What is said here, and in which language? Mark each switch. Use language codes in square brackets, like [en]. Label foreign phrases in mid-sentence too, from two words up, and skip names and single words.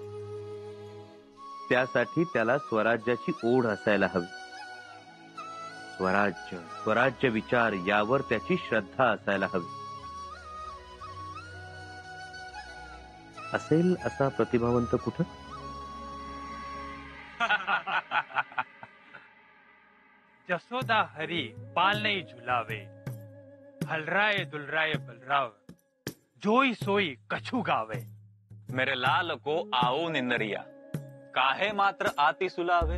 [mr] त्यासाठी त्याला स्वराज्याची ओढ असायला हवी. स्वराज्य, स्वराज्य विचार यावर त्याची श्रद्धा असायला हवी. असेल असा प्रतिभावंत कुठं? [bra] जसोदा हरी पाल नहीं झुलावे, हलराए दुलराए बलराव, जोई सोई कछु गावे. मेरे लाल को आओ निंदरिया, काहे मात्र आती सुलावे.